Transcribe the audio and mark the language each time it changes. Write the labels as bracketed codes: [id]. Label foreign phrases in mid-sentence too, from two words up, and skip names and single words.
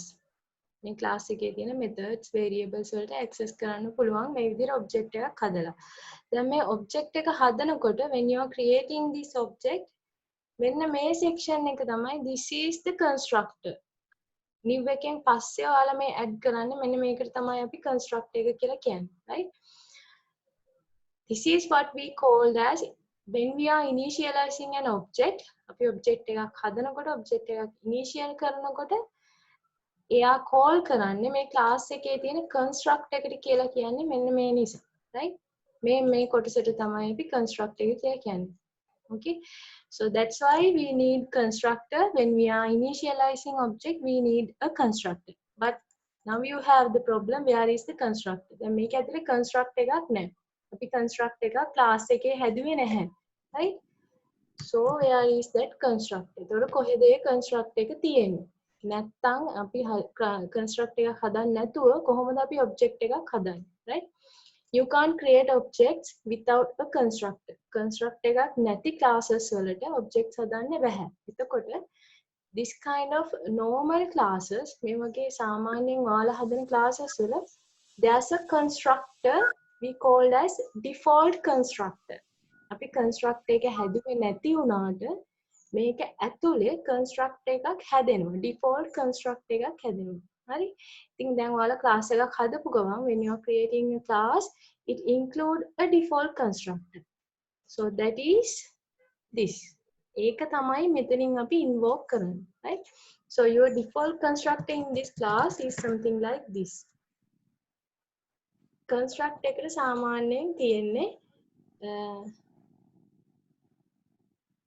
[si] මේ class එකේ තියෙන [en] methods variables [si] වලට access කරන්න පුළුවන් මේ විදිහට object එකක් හදලා. දැන් මේ object එක හදනකොට [en] when you are creating this object [si] මෙන්න මේ section එක තමයි [en] this is the constructor. [si] new එකෙන් පස්සේ ඔයාලා මේ add කරන්නේ මෙන්න මේකට තමයි අපි constructor එක කියලා කියන්නේ, right? [en] This is what we called as when we are initializing an object. [si] අපි object එකක් හදනකොට object එකක් initial කරනකොට එයා call කරන්නේ මේ class එකේ තියෙන construct එකට කියලා කියන්නේ මෙන්න මේ නිසා, right? මේ කොටසට තමයි අපි construct එක කියලා කියන්නේ. [en] Okay, so that's why we need constructor. When we are initializing object we need a constructor, but now you have the problem, where is the constructor? [si] දැන් මේක ඇතුලේ construct එකක් නැහැ. අපි construct එකක් class එකේ හැදුවේ නැහැ, right? [en] So where is that constructor? [si] එතකොට කොහෙද ඒ construct එක තියෙන්නේ? නැත්තම් අපි construct එකක් හදන්න නැතුව කොහොමද අපි object එකක් හදන්නේ, right? [en] You can't create objects without a constructor. [si] Construct එකක් නැති classes වලට objects හදන්න බැහැ. එතකොට [en] this kind of normal classes [si] මේ වගේ සාමාන්‍යයෙන් ඔයාලා හදන classes වල [en] there's a constructor we called as default constructor. [si] අපි construct එක හැදුවේ නැති වුණාට මේක ඇතුලේ construct එකක් හැදෙනවා, [en] default construct [si] එකක් හැදෙනවා. හරි? ඉතින් දැන් ඔයාලා class එකක් හදපු ගමන් [en] when you are creating a class it include a default constructor. So that is this. [si] ඒක තමයි මෙතනින් අපි invoke කරන්නේ, right? [en] So your default constructor in this class is something like this. [si] Construct එකට සාමාන්‍යයෙන් තියෙන්නේ